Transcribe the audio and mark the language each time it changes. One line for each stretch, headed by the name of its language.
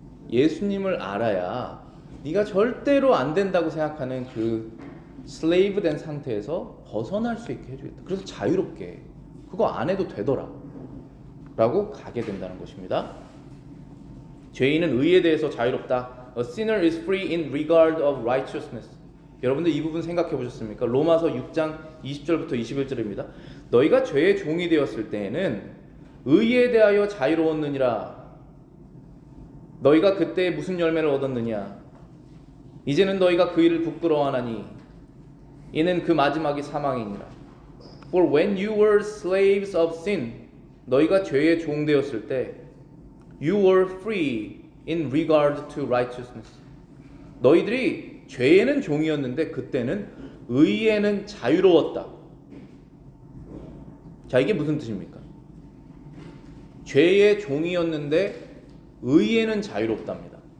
Korean: 예수님을 알아야 네가 절대로 안 된다고 생각하는 그 슬레이브 된 상태에서 벗어날 수 있게 해주겠다. 그래서 자유롭게 그거 안 해도 되더라 라고 가게 된다는 것입니다. 죄인은 의에 대해서 자유롭다.
English: A sinner is free in regard of righteousness.
Korean: 여러분들 이 부분 생각해 보셨습니까? 로마서 6장 20절부터 21절입니다. 너희가 죄의 종이 되었을 때에는 의에 대하여 자유로웠느니라. 너희가 그때 무슨 열매를 얻었느냐? 이제는 너희가 그 일을 부끄러워하나니 이는 그 마지막이 사망이니라.
English: For when you were slaves of sin,
Korean: 너희가 죄의 종 되었을 때
English: you were free in regard to righteousness.
Korean: 너희들이 죄에는 종이었는데 그때는 의에는 자유로웠다. 자, 이게 무슨 뜻입니까? 죄의 종이었는데 의에는 자유롭답니다.